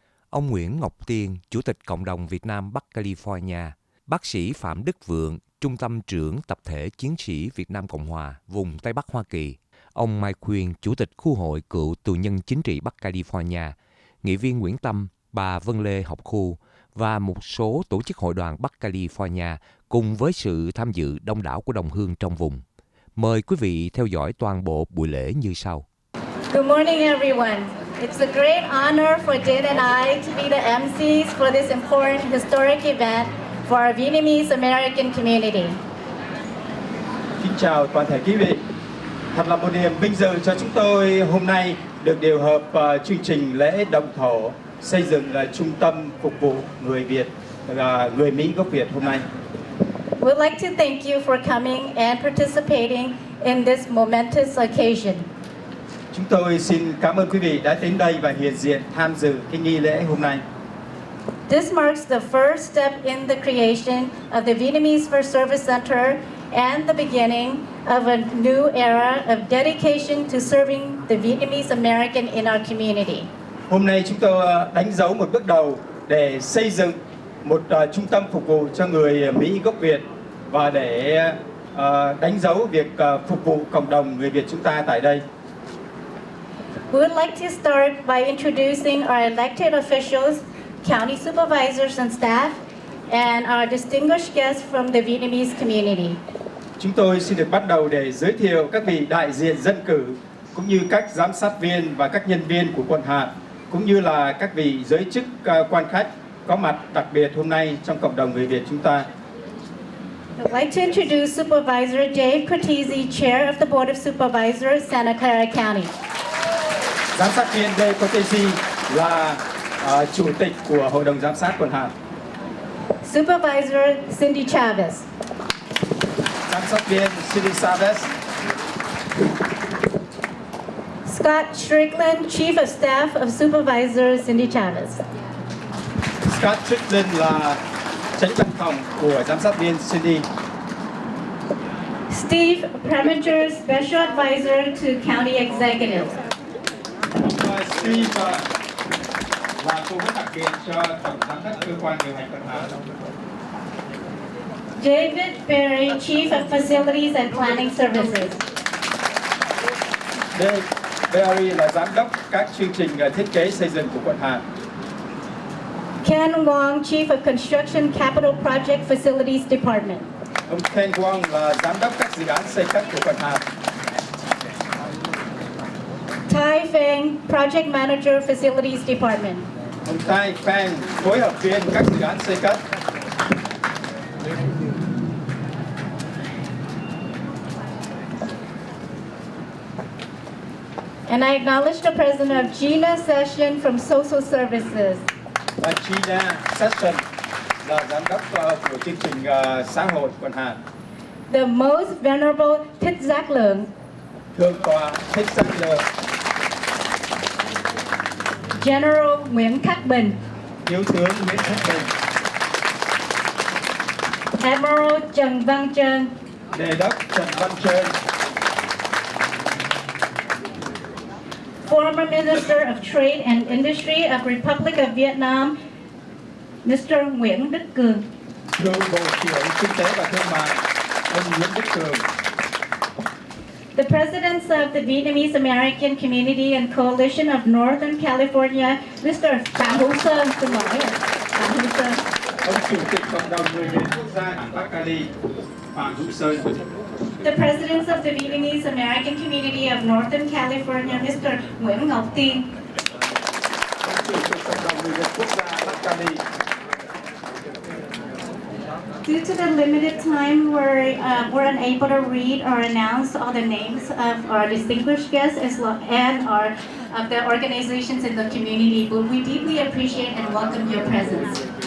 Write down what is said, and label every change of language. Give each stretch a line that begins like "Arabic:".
Vietnamese: ông Nguyễn Ngọc Tiên, Chủ tịch Cộng đồng Việt Nam Bắc California, bác sĩ Phạm Đức Vượng, Trung tâm trưởng Tập thể Chiến sĩ Việt Nam Cộng Hòa, vùng Tây Bắc Hoa Kỳ, ông Mai Khuyên, Chủ tịch Khu hội Cựu tù nhân chính trị Bắc California, nghị viên Nguyễn Tâm, bà Vân Lê học khu và một số tổ chức hội đoàn Bắc California cùng với sự tham dự đông đảo của đồng hương trong vùng. Mời quý vị theo dõi toàn bộ buổi lễ như sau.
English: Good morning, everyone. It's a great honor for Jade and I to be the MCs for this important historic event for our Vietnamese American community.
Vietnamese: Kính chào toàn thể quý vị. Thật là một niềm vinh dự cho chúng tôi hôm nay được điều hợp chương trình lễ động thổ xây dựng trung tâm phục vụ người Việt, người Mỹ gốc Việt hôm nay.
English: We'd like to thank you for coming and participating in this momentous occasion.
Vietnamese: Chúng tôi xin cảm ơn quý vị đã đến đây và hiện diện tham dự cái nghi lễ hôm nay.
English: This marks the first step in the creation of the Vietnamese First Service Center and the beginning of a new era of dedication to serving the Vietnamese American in our community.
Vietnamese: Hôm nay chúng tôi đánh dấu một bước đầu để xây dựng một trung tâm phục vụ cho người Mỹ gốc Việt và để đánh dấu việc phục vụ cộng đồng người Việt chúng ta tại đây.
English: We would like to start by introducing our elected officials, county supervisors and staff, and our distinguished guests from the Vietnamese community.
Vietnamese: Chúng tôi xin được bắt đầu để giới thiệu các vị đại diện dân cử, cũng như các giám sát viên và các nhân viên của quận hạt, cũng như là các vị giới chức quan khách có mặt đặc biệt hôm nay trong cộng đồng người Việt chúng ta.
English: I'd like to introduce Supervisor Dave Cortese, Chair of the Board of Supervisors, Santa Clara County.
Vietnamese: Giám sát viên Dave Cortese là chủ tịch của Hội đồng Giám sát quận hạt.
English: Supervisor Cindy Chavez.
Vietnamese: Giám sát viên Cindy Chavez.
English: Scott Strickland, Chief of Staff of Supervisor Cindy Chavez.
Vietnamese: Scott Strickland là chánh văn phòng của giám sát viên Cindy.
English: Steve Preminger, Special Advisor to County Executive.
Vietnamese: Steve là cố vấn đặc biệt cho tổng giám đốc cơ quan điều hành quận hạt.
English: David Berry, Chief of Facilities and Planning Services.
Vietnamese: David Berry là giám đốc các chương trình thiết kế xây dựng của quận hạt.
English: Ken Wong, Chief of Construction Capital Project Facilities Department.
Vietnamese: Ông Ken Wong là giám đốc các dự án xây cất của quận hạt.
English: Tai Feng, Project Manager Facilities Department.
Vietnamese: Ông Tai Feng, phối hợp viên các dự án xây cất.
English: And I acknowledge the presence of Gina Session from Social Services.
Vietnamese: Và Gina Session là giám đốc của chương trình xã hội quận hạt.
English: The Most Venerable Thích Giác Lượng.
Vietnamese: Thượng tọa Thích Giác Lượng.
English: General Nguyễn Khắc Bình.
Vietnamese: Thiếu tướng Nguyễn Khắc Bình.
English: Admiral Trần Văn Chơn.
Vietnamese: Đề đốc Trần Văn Chơn.
English: Former Minister of Trade and Industry of Republic of Vietnam, Mr. Nguyễn Đức Cường.
Vietnamese: Cựu Bộ trưởng Kinh tế và Thương mại, ông Nguyễn Đức Cường.
English: The Presidents of the Vietnamese American Community and Coalition of Northern California, Mr.
Vietnamese: Phạm Hữu Sơn. Xin lỗi Phạm Hữu Sơn. Ông Chủ tịch Cộng đồng Người Việt Quốc gia Bắc Cali, Phạm Hữu Sơn.
English: The Presidents of the Vietnamese American Community of Northern California, Mr. Nguyễn Ngọc Tiên.
Vietnamese: Ông Chủ tịch Cộng người Việt quốc gia Bắc.
English: Due to the limited time, we're unable to read or announce all the names of our distinguished guests and of the organizations in the community, but we deeply appreciate and welcome your presence.